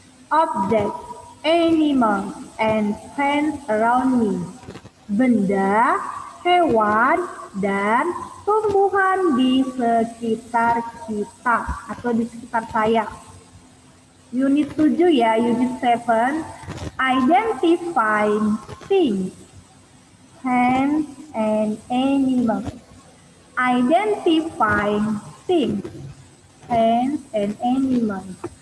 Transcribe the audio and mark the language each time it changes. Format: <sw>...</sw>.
<en>Object, animals, and plants around me.</en> <id>Benda, hewan, dan tumbuhan di sekitar kita atau di sekitar saya. Unit 7 ya, unit 7.</id> <en>Identify things, plants, and animals. Identify things, plants, and animals.</en>